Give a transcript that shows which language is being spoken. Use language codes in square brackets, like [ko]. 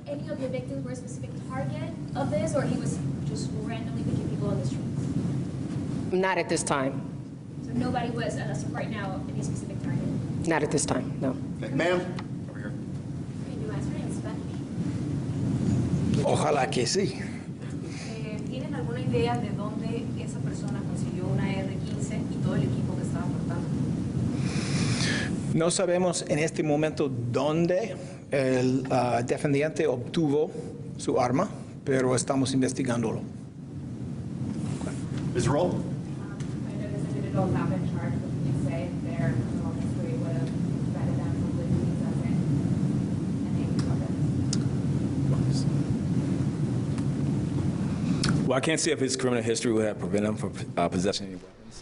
[en] Any of the victims were a specific target of this, or he was just randomly picking people on the streets? Not at this time. So nobody was, as of right now, any specific target? Not at this time, no. Ma'am, over here. Can you answer it in Spanish? [es] Ojalá que sí. ¿Tienen alguna idea de dónde esa persona consiguió una R-15 y todo el equipo que estaba portando? No sabemos en este momento dónde el defendiente obtuvo su arma, pero estamos investigándolo. [en] Ms. Roll? I know this individual have been charged with say their criminal history would have prevented them from legally possessing any weapons. Well, I can't say if his criminal history would have prevented him from possessing any weapons.